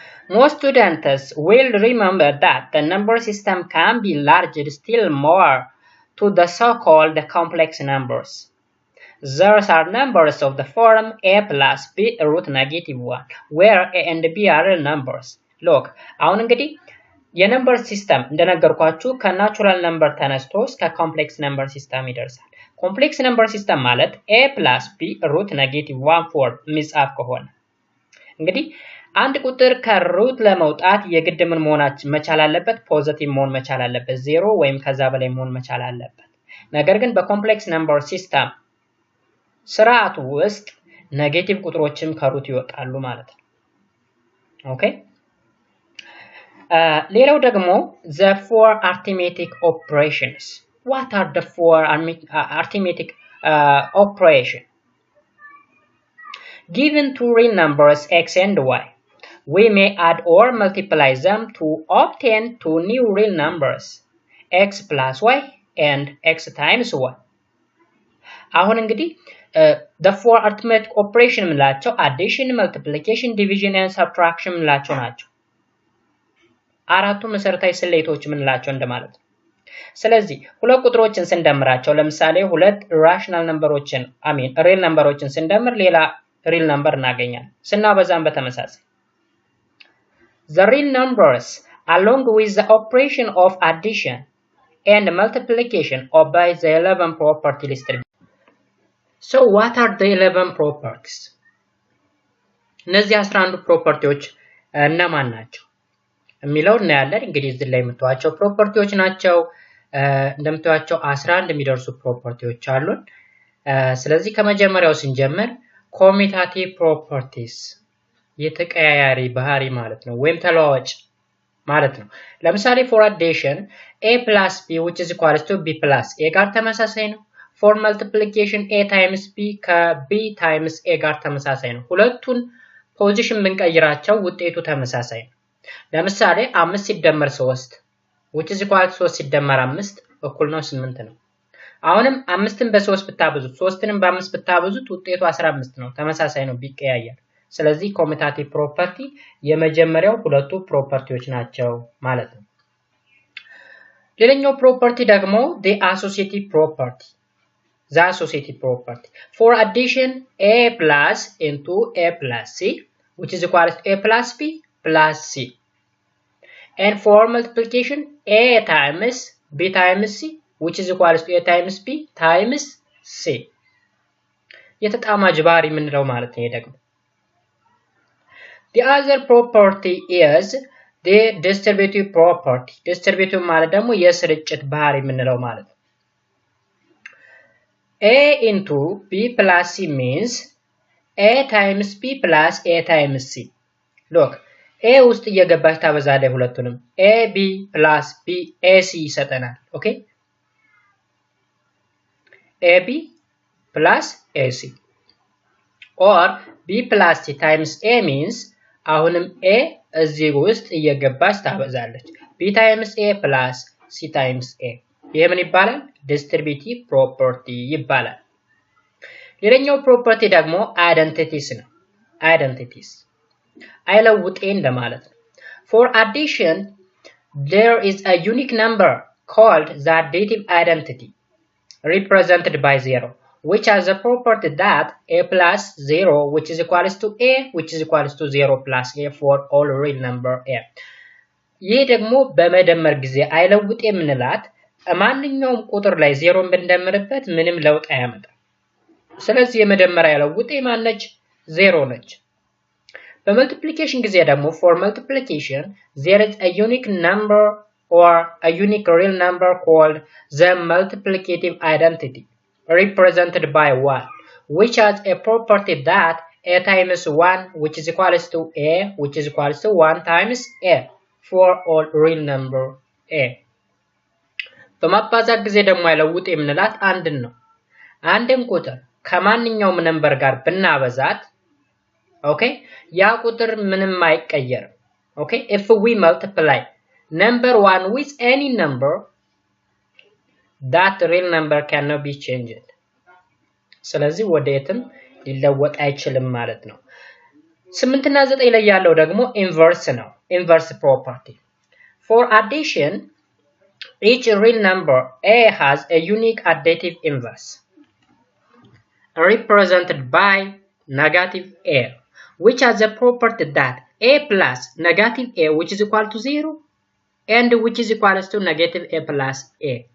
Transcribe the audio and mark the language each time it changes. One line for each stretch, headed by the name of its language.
English: Most students will remember that the number system can be enlarged still more to the so-called complex numbers. Those are numbers of the form a plus b root negative 1, where a and b are real numbers.
Amharic: Look, አሁን እንግዲህ የነምበር ሲስተም እንደነገርኳችሁ ከናቹራል ነምበር ተነስቶ እስከ ኮምፕሌክስ ነምበር ሲስተም ይደርሳል። ኮምፕሌክስ ነምበር ሲስተም ማለት
English: a plus b root negative 1
Amharic: 4 የሚጻፍ ከሆነ እንግዲህ አንድ ቁጥር ከሩት ለመውጣት የግድ ምን መቻል አለበት? ፖዚቲቭ መሆን መቻል አለበት። 0 ወይም ከዛ በላይ መሆን መቻል አለበት። ነገር ግን በኮምፕሌክስ ነምበር ሲስተም ስርዓቱ ውስጥ ኔጌቲቭ ቁጥሮችም ከሩት ይወጣሉ ማለት ነው። ኦኬ ሌላው ደግሞ
English: the four arithmetic operations. What are the four arithmetic operations? Given two real numbers x and y, we may add or multiply them to obtain two new real numbers, x plus y and x times y.
Amharic: አሁን እንግዲህ
English: the four arithmetic operation
Amharic: ምንላቸው
English: addition, multiplication, division and subtraction
Amharic: ምንላቸው ናቸው። አራቱ መሰረታዊ ስሌቶች ምንላቸው እንደማለት ነው። ስለዚህ ሁለት ቁጥሮችን ስንደምራቸው ለምሳሌ ሁለት ራሽናል ነምበሮችን ሪል ነምበሮችን ስንደምር ሌላ real number እናገኛለን። ስናበዛም በተመሳሳይ
English: the real numbers along with the operation of addition and multiplication obey the 11 property listed. So what are the 11 properties?
Amharic: እነዚህ 11 ፕሮፐርቲዎች እነማን ናቸው የሚለው እናያለን። እንግዲህ እዚህ ላይ የምታዩቸው ፕሮፐርቲዎች ናቸው። እንደምታዩቸው 11 የሚደርሱ ፕሮፐርቲዎች አሉን። ስለዚህ ከመጀመሪያው ስንጀምር commutative properties የተቀያያሪ ባህሪ ማለት ነው ወይም ተለዋዋጭ ማለት ነው። ለምሳሌ
English: for addition a plus b which is equals to b plus a
Amharic: ጋር ተመሳሳይ ነው።
English: for multiplication a times b
Amharic: ከ
English: b times a
Amharic: ጋር ተመሳሳይ ነው። ሁለቱን ፖዚሽን ብንቀይራቸው ውጤቱ ተመሳሳይ ነው። ለምሳሌ 5 ሲደመር 3
English: which is equals
Amharic: 3 ሲደመር 5 እኩል ነው 8 ነው። አሁንም 5ን በ3 ብታበዙት 3ንም በ5 ብታበዙት ውጤቱ 15 ነው። ተመሳሳይ ነው ቢቀያየር። ስለዚህ commutative property የመጀመሪያው ሁለቱ ፕሮፐርቲዎች ናቸው ማለት ነው። ሌላኛው ፕሮፐርቲ ደግሞ
English: the associative property. The associative property. For addition a plus into a plus c which is equals to a plus b plus c. And for multiplication a times b times c which is equals to a times b times c.
Amharic: የተጣማጅ ባህሪ ምንለው ማለት ነው ደግሞ
English: The other property is the distributive property. Distributive
Amharic: ማለት ደግሞ የስርጭት ባህሪ ምንለው ማለት ነው።
English: a into b plus c means a times b plus a times c.
Amharic: Look, a ውስጥ እየገባች ታበዛለች ሁለቱንም
English: ab plus b ac
Amharic: ይሰጠናል። ኦኬ
English: ab plus ac or b plus c times a means
Amharic: አሁንም a እዚህ ውስጥ እየገባች ታበዛለች
English: b times a plus c times a
Amharic: ይሄ ምን ይባላል? distributive property ይባላል። ሌላኛው ፕሮፐርቲ ደግሞ identities ነው። identities አይለውጤ እንደማለት ነው።
English: For addition, there is a unique number called the additive identity, represented by 0, which has the property that a plus 0, which is equals to a, which is equals to 0 plus a for all real number a.
Amharic: ይህ ደግሞ በመደመር ጊዜ አይለውጥ የምንላት ማንኛውም ቁጥር ላይ 0ን ብንደምርበት ምንም ለውጥ አያመጣም። ስለዚህ የመደመር አይለውጥ ማነች? 0 ነች። በመልቲፕሊኬሽን ጊዜ ደግሞ
English: for multiplication there is a unique number or a unique real number called the multiplicative identity, represented by 1, which has a property that a times 1, which is equals to a, which is equals to 1 times a for all real number a.
Amharic: በማባዛት ጊዜ ደግሞ አይለውጥ የምንላት አንድን ነው። አንድን ቁጥር ከማንኛውም ነምበር ጋር ብናበዛት okay, ያ ቁጥር ምንም አይቀየርም።
English: okay, if we multiply number 1 with any number, that real number cannot be changed.
Amharic: ስለዚህ ወደየትም ሊለወጥ አይችልም ማለት ነው። 8 እና 9 ላይ ያለው ደግሞ ኢንቨርስ ነው።
English: ኢንቨርስ ፕሮፐርቲ for addition, each real number a has a unique additive inverse, represented by negative a, which has a property that a plus negative a, which is equal to 0, and which is equals to negative a plus a.